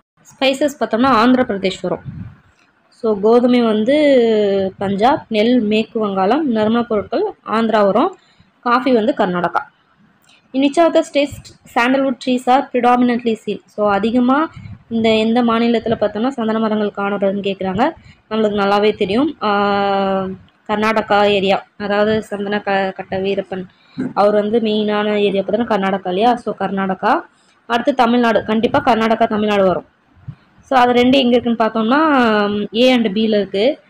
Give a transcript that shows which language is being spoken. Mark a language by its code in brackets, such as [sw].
[ta] Spices பார்த்தோம்னா ஆந்திர பிரதேஷ் வரும். So கோதுமை வந்து பஞ்சாப், நெல் மேற்கு வங்காளம், நறுமண பொருட்கள் ஆந்திரா வரும், காஃபி வந்து Karnataka. [en] In which of the states sandalwood trees are predominantly seen? [ta] So அதிகமாக எந்த மாநிலத்தில் பார்த்தோம்னா சந்தன மரங்கள் காணப்படுதுன்னு கேட்குறாங்க. நம்மளுக்கு நல்லாவே தெரியும், கர்நாடகா ஏரியா, அதாவது சந்தன கட்ட வீரப்பன் அவர் வந்து மெயினான ஏரியா பார்த்தோன்னா கர்நாடகா இல்லையா. ஸோ கர்நாடகா. அடுத்து தமிழ்நாடு, கண்டிப்பாக கர்நாடகா தமிழ்நாடு வரும். ஸோ அது ரெண்டு எங்கே இருக்குன்னு பார்த்தோம்னா ஏ அண்ட் பியில் இருக்குது.